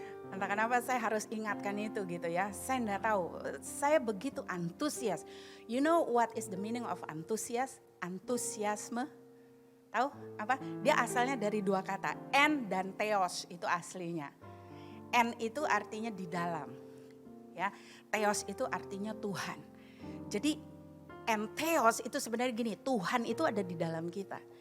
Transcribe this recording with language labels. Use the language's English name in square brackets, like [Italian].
[Indonesian] Entah kenapa saya harus ingatkan itu gitu ya. Saya enggak tahu, saya begitu antusias. [English] You know what is the meaning of antusias? [Indonesian] Antusiasme. Tahu apa? Dia asalnya dari dua kata, en dan theos itu aslinya. En itu artinya di dalam. Ya, theos itu artinya Tuhan. Jadi entheos itu sebenarnya gini, Tuhan itu ada di dalam kita.